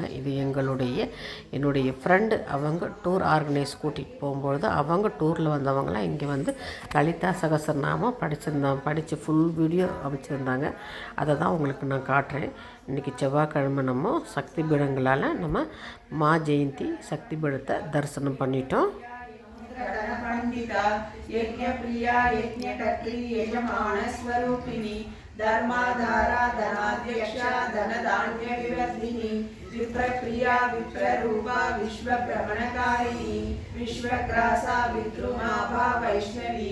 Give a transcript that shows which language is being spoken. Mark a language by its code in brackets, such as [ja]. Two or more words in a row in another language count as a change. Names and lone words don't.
[ta] இது என்னுடைய ஃப்ரெண்டு அவங்க [en] tour organise [ta] கூட்டிகிட்டு போகும்பொழுது அவங்க டூரில் வந்தவங்களாம் இங்கே லலிதா சகஸ்ரநாமம் படித்து [en] full video [ta] அமைச்சிருந்தாங்க. அதை தான் உங்களுக்கு நான் காட்டுறேன். இன்றைக்கி செவ்வாய்க்கிழமை நம்ம சக்தி பீடங்களால் நம்ம மா ஜெயந்தி சக்தி பீடத்தை தரிசனம் பண்ணிட்டோம். [sa] धर्माधारा धनाध्यक्षा धनधान्य विवर्धिनी विप्रप्रिया विप्ररूपा विश्वभ्रमणकारिणी विश्वग्रासा विद्रुमाभा वैष्णवी